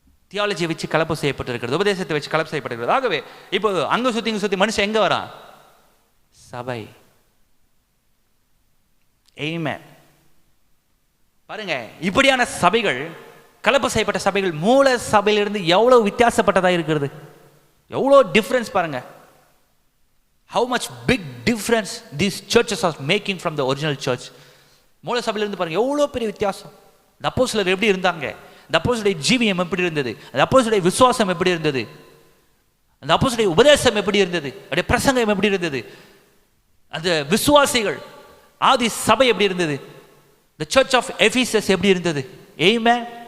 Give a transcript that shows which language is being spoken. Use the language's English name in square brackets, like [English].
[Tamil] தியாலஜியை வச்சு கலப்பு செய்யப்பட்டிருக்கிறது, உபதேசத்தை வச்சு கலப்பு செய்யப்பட்டிருக்கிறது. ஆகவே இப்போ அங்க சுத்தி மனுஷன் எங்க வரான்? சபை. ஆமென். பாருங்க, இப்படியான சபைகள், கலப்பு செய்யப்பட்ட சபைகள் மூல சபையிலிருந்து எவ்வளவு வித்தியாசப்பட்டதா இருக்கிறது, எவ்வளோ டிஃபரன்ஸ் பாருங்க. [English] How much big difference these churches are making from the original church. [Tamil] மூல சபையிலிருந்து பாருங்க எவ்வளோ பெரிய வித்தியாசம். இந்த அப்போஸ்தலர் எப்படி இருந்தாங்க, அந்த அப்போஸ்தலருடைய ஜீவியம் எப்படி இருந்தது, அந்த அப்போஸ்தலருடைய விசுவாசம் எப்படி இருந்தது, அந்த அப்போஸ்தலருடைய உபதேசம் எப்படி இருந்தது, அவருடைய பிரசங்கம் எப்படி இருந்தது, அந்த விசுவாசிகள் ஆதி சபை எப்படி இருந்தது, [English] the church of Ephesus [Tamil] எப்படி இருந்தது. ஆமென்.